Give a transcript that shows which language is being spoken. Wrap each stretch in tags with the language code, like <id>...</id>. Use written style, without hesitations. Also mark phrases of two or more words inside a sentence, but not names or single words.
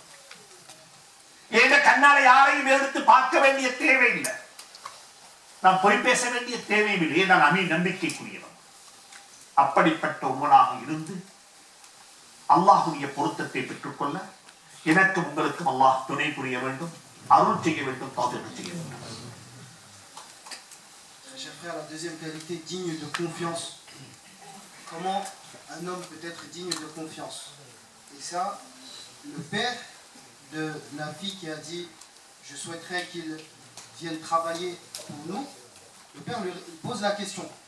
<ta>எங்க கண்ணால யாரையும் எடுத்து பார்க்க வேண்டிய தேவையில்லை, நான் பொய் பேச வேண்டிய தேவையில்லை. நான் அமீன், நம்பிக்கைக்குரியவன். அப்படிப்பட்ட உமனாக இருந்து அல்லாஹ்வுடைய பொருத்தத்தை பெற்றுக்கொள்ள எனக்கும் உங்களுக்கும் அல்லாஹ் துணை புரிய வேண்டும், அருள் செய்ய வேண்டும், தௌஃபீக் செய்ய வேண்டும்.</ta> <fr>Chers frères, la deuxième qualité, digne de confiance. Comment un homme peut être digne de confiance? Et ça, le père de la fille qui a dit « Je souhaiterais qu'il vienne travailler pour nous », le père lui pose la question.</fr>